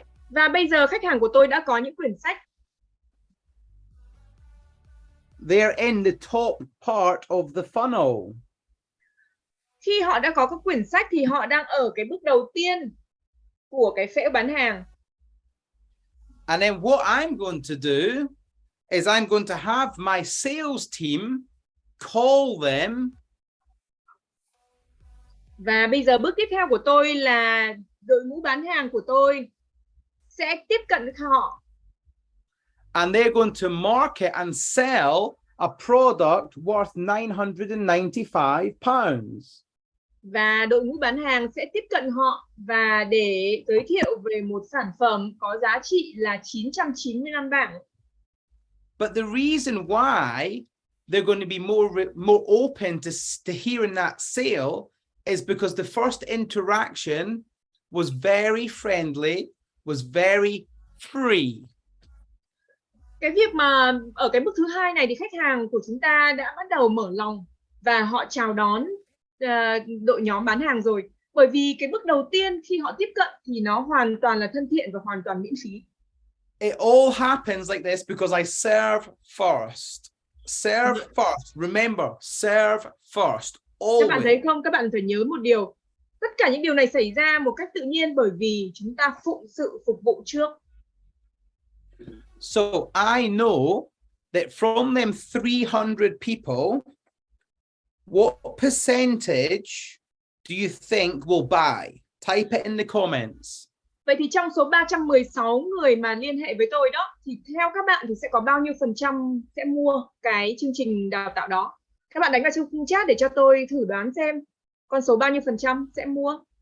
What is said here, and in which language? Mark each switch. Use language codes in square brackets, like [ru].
[vi] Và bây giờ khách hàng của tôi đã có những quyển sách. [en] They're in the top part of the funnel. [vi] Khi họ đã có các quyển sách thì họ đang ở cái bước đầu tiên của cái phễu bán hàng. [en] And then what I'm going to do is I'm going to have my sales team call them. [vi] Và bây giờ bước tiếp theo của tôi là đội ngũ bán hàng của tôi sẽ tiếp cận họ. [en] And they're going to market and sell a product worth £995. [vi] Và đội ngũ bán hàng sẽ tiếp cận họ và để giới thiệu về một sản phẩm có giá trị là 995 bảng. [en] But the reason why they're going to be more open to hearing that sale is because the first interaction was very friendly, was very free. [vi] Cái việc mà ở cái bước thứ hai này thì khách hàng của chúng ta đã bắt đầu mở lòng và họ chào đón đội nhóm bán hàng rồi. Bởi vì cái bước đầu tiên khi họ tiếp cận thì nó hoàn toàn là thân thiện và hoàn toàn miễn phí. [en] It all happens like this because I serve first. Serve first. Remember, serve first. Always. [vi] Các bạn thấy không? Các bạn phải nhớ một điều. Tất cả những điều này xảy ra một cách tự nhiên bởi vì chúng ta phụng sự phục vụ trước. [en] So I know that from them 300 people, what percentage do you think will buy? Type it in the comments. [vi] Vậy thì trong số 316 người mà liên hệ với tôi đó, thì theo các bạn thì sẽ có bao nhiêu phần trăm sẽ mua cái chương trình đào tạo đó? Các bạn đánh vào trong khung chat để cho tôi thử đoán xem con số bao nhiêu phần trăm sẽ mua.